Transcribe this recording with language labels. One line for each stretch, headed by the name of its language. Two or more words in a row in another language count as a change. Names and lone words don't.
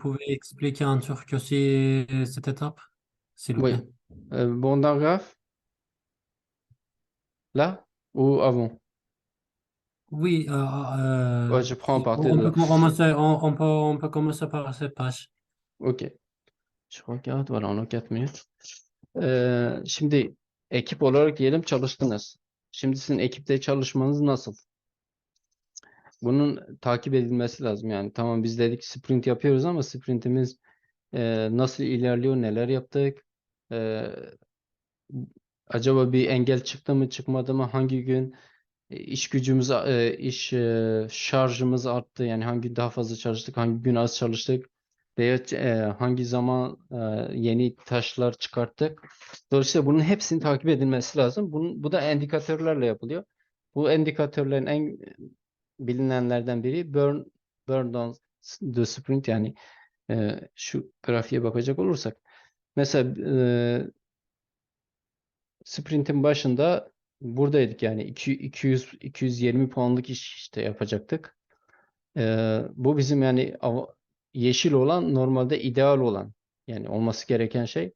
French: vous pouvez expliquer en turc aussi cette étape, s'il vous plaît? oui. Bon graphe, là ou avant? Oui, Ouais, je prends à partir de là. on peut commencer par cette page. Ok. Je regarde. Voilà, on a 4 minutes.
Turkish: Şimdi ekip olarak diyelim çalıştınız. Şimdi sizin ekipte çalışmanız nasıl? Bunun takip edilmesi lazım. Yani tamam biz dedik sprint yapıyoruz ama sprintimiz nasıl ilerliyor, neler yaptık? Ee, Acaba bir engel çıktı mı, çıkmadı mı? Hangi gün iş gücümüz, iş şarjımız arttı? Yani hangi gün daha fazla çalıştık, hangi gün az çalıştık? Veya hangi zaman yeni taşlar çıkarttık? Dolayısıyla bunun hepsinin takip edilmesi lazım. Bu da endikatörlerle yapılıyor. Bu endikatörlerin en bilinenlerden biri
English: burn down the sprint,
Turkish: yani şu grafiğe bakacak olursak. Mesela sprintin başında buradaydık, yani 200-220 puanlık iş işte yapacaktık. Bu bizim yani yeşil olan normalde ideal olan, yani olması gereken şey.